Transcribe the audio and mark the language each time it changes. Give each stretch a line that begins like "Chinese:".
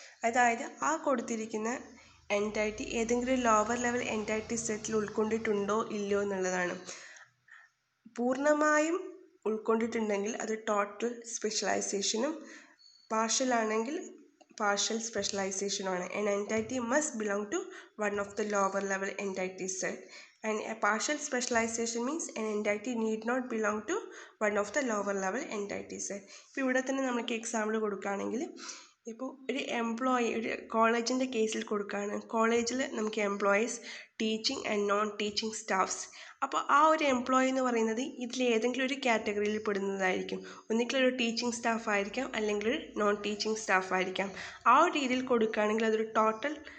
Malayalam: അതായത് ആ കൊടുത്തിരിക്കുന്ന എൻറ്റൈറ്റി ഏതെങ്കിലും ലോവർ ലെവൽ എൻറ്റൈറ്റി സെറ്റിൽ ഉൾക്കൊണ്ടിട്ടുണ്ടോ ഇല്ലയോ എന്നുള്ളതാണ്. പൂർണ്ണമായും ഉൾക്കൊണ്ടിട്ടുണ്ടെങ്കിൽ അത് ടോട്ടൽ സ്പെഷ്യലൈസേഷനും, പാർഷ്യൽ ആണെങ്കിൽ partial specialization ആണ്.
English: An entity must belong to one of the lower level entity set, and a partial specialization means an entity need not belong to one of the lower level entity set.
Malayalam: ഇപ്പോൾ ഇവിടെ തന്നെ നമുക്ക് example കൊടുക്കുകയാണെങ്കിൽ, ഇപ്പോൾ ഒരു employee ഒരു കോളേജിൻ്റെ കേസിൽ കൊടുക്കുകയാണ്. കോളേജിൽ നമുക്ക് employees, teaching and non teaching staffs. അപ്പോൾ ആ ഒരു എംപ്ലോയി എന്ന് പറയുന്നത് ഇതിൽ ഏതെങ്കിലും ഒരു കാറ്റഗറിയിൽ പെടുന്നതായിരിക്കും. ഒന്നുകിൽ ഒരു ടീച്ചിങ് സ്റ്റാഫ് ആയിരിക്കാം, അല്ലെങ്കിൽ ഒരു നോൺ ടീച്ചിങ് സ്റ്റാഫ് ആയിരിക്കാം. ആ ഒരു രീതിയിൽ കൊടുക്കുകയാണെങ്കിൽ അതൊരു ടോട്ടൽ